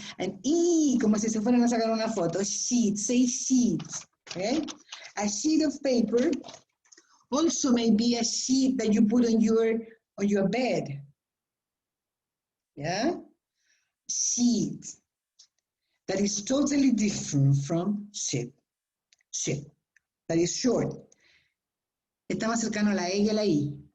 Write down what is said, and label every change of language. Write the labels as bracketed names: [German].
[Spanish] And E, como si se fueran a sacar una foto. [English] Sheet, say sheet. Okay? A sheet of paper also may be a sheet that you put on your bed. Yeah? Sheet. That is totally different from sheet. Sheet. That is short. [Spanish] Está más cercano a la E y a la I.